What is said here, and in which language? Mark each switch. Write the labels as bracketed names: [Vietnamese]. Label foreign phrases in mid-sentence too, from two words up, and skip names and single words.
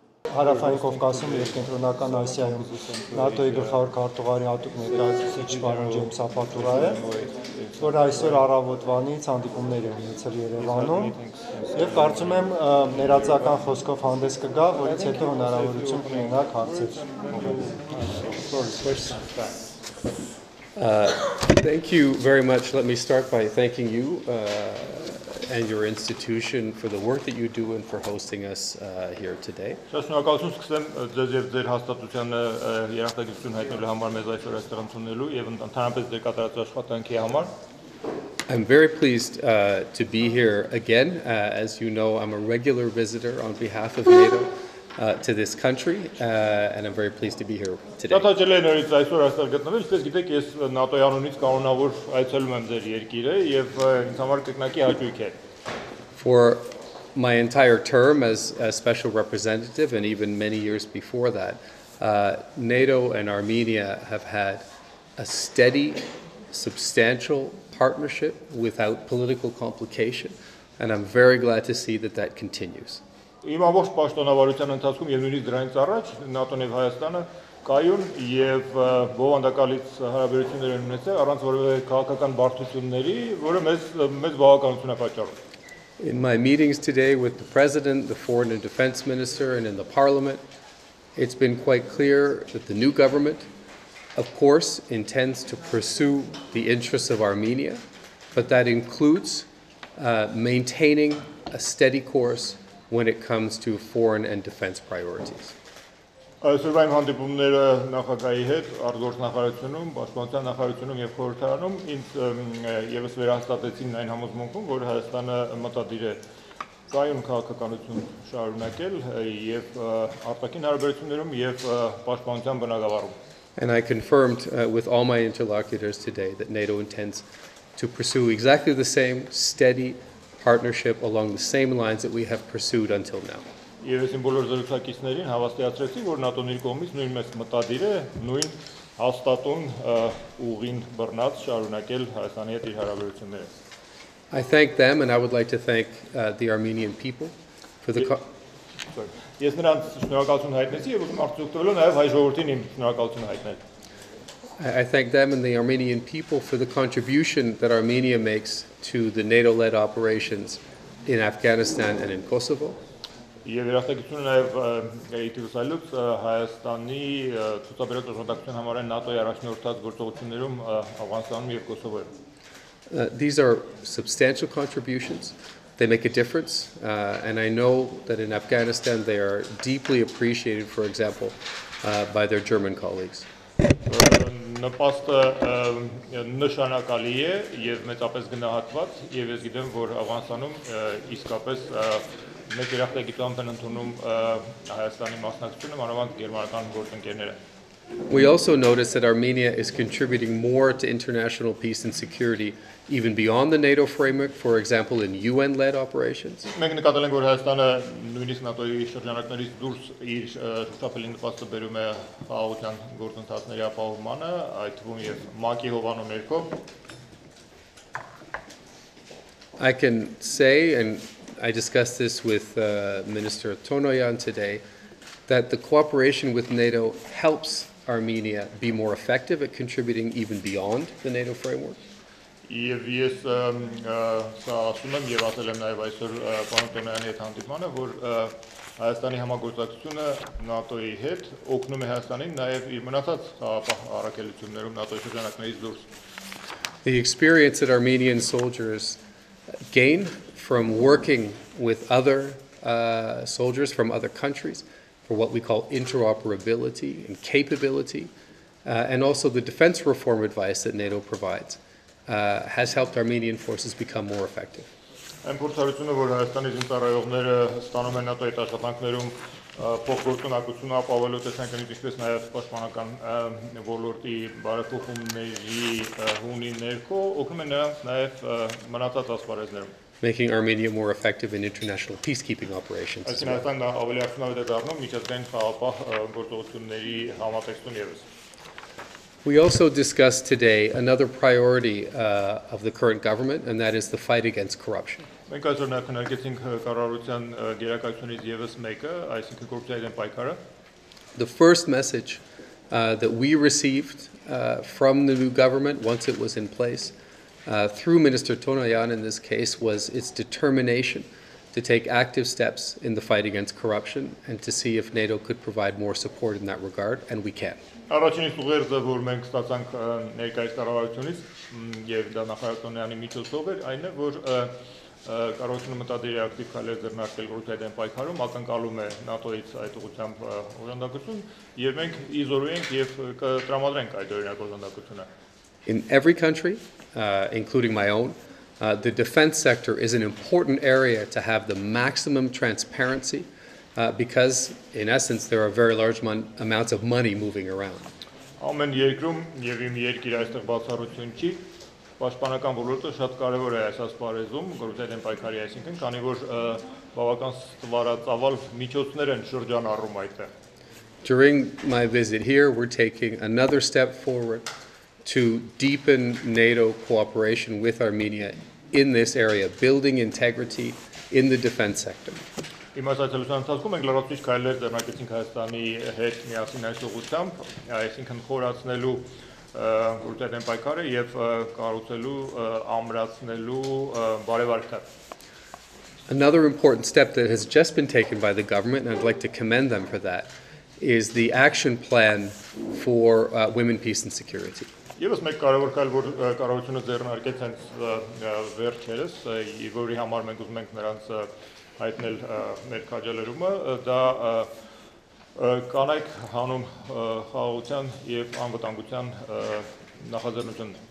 [Armenian] հարավային Կովկասում եւ Կենտրոնական Ասիայում ՆԱՏՕ-ի Գլխավոր քարտուղարի հատուկ ներկայացուցիչ պարոն Ջեյմս Ապատուրայը, որ այսօր առավոտվանից հանդիպումներ է ունեցել Երևանում եւ կարծում եմ ներածական խոսքով հանդես կգա, որից հետո հնարավորություն կունենաք հարցեր։ [English] Thank you very much. Let me start by thanking you and your institution for the work that you do and for hosting us here today. [Armenian] Շնորհակալություն սկսեմ ձեզ եւ ձեր հաստատությանը երախտագիտություն հայտնելու համար մեզ այսօր այստեղ ընդունելու եւ ընդհանրապես ձեր կատարած աշխատանքի համար. [English] I'm very pleased to be here again. As you know, I'm a regular visitor on behalf of NATO to this country, and I'm very pleased to be here today. [Armenian] Շնորհակալ եմ նորից այսօր այստեղ գտնվել, ինչպես գիտեք, ես ՆԱՏՕ-ի անունից կանոնավոր այցելում եմ ձեր երկիրը եւ ինձ համար կրկնակի հաճույք է. [English] For my entire term as a special representative, and even many years before that, NATO and Armenia have had a steady, substantial partnership without political complication, and I'm very glad to see that that continues. [Armenian] Իմ ամբողջ պաշտոնավարության ընթացքում եւ նույնիսկ դրանից առաջ ՆԱՏՕ-ն եւ Հայաստանը կայուն եւ բովանդակալից հարաբերություններ են ունեցել առանց որևէ քաղաքական բարդությունների, որը մեծ բավականություն է պատճառում. [English] In my meetings today with the President, the Foreign and Defense Minister, and in the Parliament, it's been quite clear that the new government, of course, intends to pursue the interests of Armenia, but that includes maintaining a steady course when it comes to foreign and defense priorities. [Armenian] Այսօրվա իմ հանդիպումները նախագահի հետ, արտգործնախարարությունում, պաշտպանության նախարարությունում եւ խորհրդարանում ինձ եւս վերահաստատեցին այն համոզմունքում, որ Հայաստանը մտադիր է կայուն քաղաքականություն շարունակել եւ արտաքին հարաբերություններում եւ պաշտպանության բնագավառում. [English] And I confirmed with all my interlocutors today that NATO intends to pursue exactly the same steady partnership along the same lines that we have pursued until now. [Armenian] Եվ ես իմ բոլոր զրուցակիցներին հավաստիացրեցի, որ ՆԱՏՕ-ն իր կողմից նույն մեծ մտադիր է, նույն հաստատուն ուղին բռնած շարունակել Հայաստանի հետ իր հարաբերությունները. [English] I thank them, and I would like to thank the Armenian people for the. [Armenian] Ես նրանց շնորհակալություն հայտնեցի եւ ուզում արտահայտվելու նաեւ հայ ժողովրդին իմ շնորհակալությունը հայտնել. [English] I thank them and the Armenian people for the contribution that Armenia makes to the NATO-led operations in Afghanistan and in Kosovo. [Armenian] Եվ երախտագիտությունը նաև իտիվսալուց Հայաստանի ցուցաբերած օժանդակության համար են ՆԱՏՕ-ի առաջնորդած գործողություններում Աֆղանստանում եւ Կոսովոյում. [English] These are substantial contributions. They make a difference, and I know that in Afghanistan they are deeply appreciated, for example, by their German colleagues. [Armenian] Նպաստը նշանակալի է եւ մեծապես գնահատված եւ ես գիտեմ որ Աֆղանստանում իսկապես մեծ երախտագիտությամբ են ընդունում Հայաստանի մասնակցությունը մանավանդ գերմանական գործընկերները. [English] We also notice that Armenia is contributing more to international peace and security even beyond the NATO framework, for example in UN-led operations. [Armenian] Մենք նկատել ենք որ Հայաստանը նույնիսկ ՆԱՏՕ-ի շրջանակներից դուրս իր շփոթվելին նպաստը բերում է խաղաղության գործընթացների ապահովմանը, այդ թվում եւ ՄԱԿ-ի հովանու ներքո. [English] I can say, and I discussed this with Minister Tonoyan today, that the cooperation with NATO helps Armenia be more effective at contributing even beyond the NATO framework. [Armenian] Եվ ես սա ասում եմ եւ ասել եմ նաեւ այսօր պարոն Տոնոյանի հետ հանդիպմանը, որ Հայաստանի համագործակցությունը ՆԱՏՕ-ի հետ օգնում է Հայաստանին նաեւ իր մնացած առաքելություններում ՆԱՏՕ-ի շրջանակներից դուրս. [English] The experience that Armenian soldiers gain from working with other soldiers from other countries for what we call interoperability and capability, and also the defense reform advice that NATO provides, has helped Armenian forces become more effective. [Armenian] Այն փորձառությունը, որ Հայաստանի զինծառայողները ստանում են ՆԱՏՕ-ի աշխատանքներում փոխգործունակությունը ապահովելու տեսանկյունից, ինչպես նաև պաշտպանական ոլորտի բարեփոխումների հունի ներքո օգնում է նրանց նաև մնացած ասպարեզներում. [English] Making Armenia more effective in international peacekeeping operations. We also discussed today another priority of the current government, and that is the fight against corruption. [Armenian] Մենք այսօր նաև քննարկեցինք կառավարության գերակայությունից եւս մեկը, այսինքն կոռուպցիայի դեմ պայքարը։ [English] The first message that we received from the new government once it was in place through Minister Tonayan in this case was its determination to take active steps in the fight against corruption and to see if NATO could provide more support in that regard, and we can. [Armenian] Առաջին ուղերձը, որ մենք ստացանք ներկայիս կառավարությունից եւ դա նախարար Տոնյանի միջոցով էր, այն է, որ կառավարությունը մտադիր է ակտիվ քայլեր ձեռնարկել կոռուպցիայի դեմ պայքարում, ակնկալում է ՆԱՏՕ-ից այդ ուղղությամբ օժանդակություն եւ մենք իզորու ենք եւ կտրամադրենք այդ օրինակ օժանդակությունը։ [English] In every country, including my own, the defense sector is an important area to have the maximum transparency because, in essence, there are very large amounts of money moving around. [Armenian] Ամեն երկրում եւ իմ երկիր այստեղ բացառություն չի, պաշտպանական ոլորտը շատ կարեւոր է այս ասպարեզում, կոռուպցիայի դեմ պայքարի, այսինքն, քանի որ բավական ստվարածավալ միջոցներ են շրջանառում այդտեղ։ [English] During my visit here, we're taking another step forward to deepen NATO cooperation with Armenia in this area, building integrity in the defense sector. [Armenian] Իմ այցելության ընթացքում մենք լրացուցիչ քայլեր ձեռնարկեցինք Հայաստանի հետ միասին այս ուղղությամբ, այսինքն խորացնելու կոռուպցիայի դեմ պայքարը եւ կառուցելու ամրացնելու բարեվարկը։ [English] Another important step that has just been taken by the government, and I'd like to commend them for that, is the action plan for women, peace and security. [Armenian] Եվս մեկ կարևոր քայլ, որ կառավարությունը ձեռնարկեց հենց վերջերս, որի համար մենք ուզում ենք նրանց հայտնել մեր քաջալերումը, դա կանայք հանուն խաղաղության եւ անվտանգության նախաձեռնությունն է։